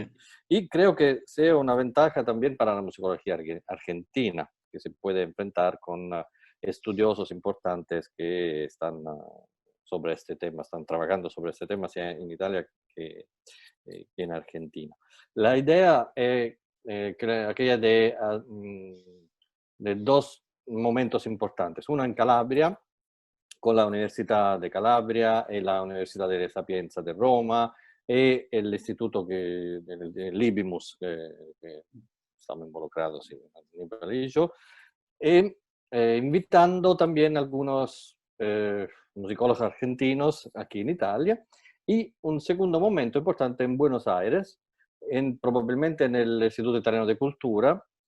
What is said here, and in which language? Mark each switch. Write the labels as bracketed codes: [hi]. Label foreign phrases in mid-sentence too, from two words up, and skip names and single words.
[es] bien, y creo que sea una ventaja también para la musicología argentina, que se puede enfrentar con estudiosos importantes que están sobre este tema, están trabajando sobre este tema, sea en Italia que en Argentina. La idea es aquella de dos momentos importantes, uno en Calabria, con la Universidad de Calabria e la Universidad de Sapienza de Roma [it] e l'Istituto [es] l'Ibimus, che estamos involucrados en el país, y invitando también algunos musicólogos argentinos aquí en Italia, y un segundo momento importante en Buenos Aires, probablemente en el Instituto Italiano de Cultura,